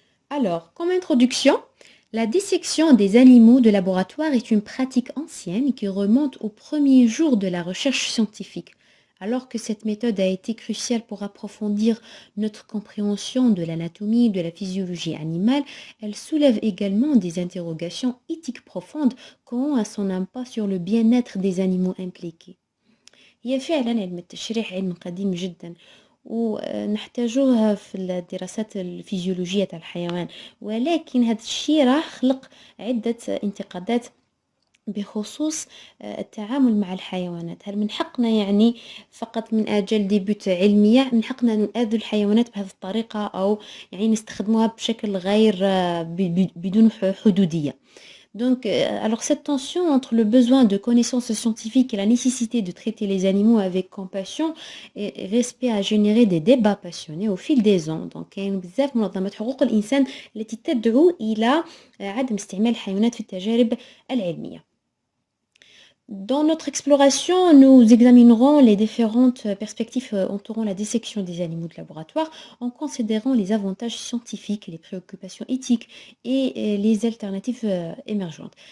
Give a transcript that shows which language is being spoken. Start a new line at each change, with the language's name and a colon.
French: Alors, comme introduction, la dissection des animaux de laboratoire est une pratique ancienne qui remonte aux premiers jours de la recherche scientifique. Alors que cette méthode a été cruciale pour approfondir notre compréhension de l'anatomie et de la physiologie animale, elle soulève également des interrogations éthiques profondes quant à son impact sur le bien-être des animaux impliqués.
Arabic: هي فعلا علم التشريح علم قديم جدا ونحتاجوه في الدراسات الفيزيولوجية تاع الحيوان، ولكن هذا الشيء راه خلق عدة انتقادات بخصوص التعامل مع الحيوانات. هل من حقنا يعني فقط من أجل ديبوت علمية من حقنا نؤذي الحيوانات بهذه الطريقة أو يعني نستخدموها بشكل غير بدون حدودية؟
French: Donc, alors cette tension entre le besoin de connaissances scientifiques et la nécessité de traiter les animaux avec compassion et respect a généré des débats passionnés au fil des ans.
Arabic: Donc, كاين بزاف منظمات حقوق الإنسان التي تدعو إلى عدم استعمال الحيوانات في التجارب العلمية.
French: Dans notre exploration, nous examinerons les différentes perspectives entourant la dissection des animaux de laboratoire en considérant les avantages scientifiques, les préoccupations éthiques et les alternatives émergentes.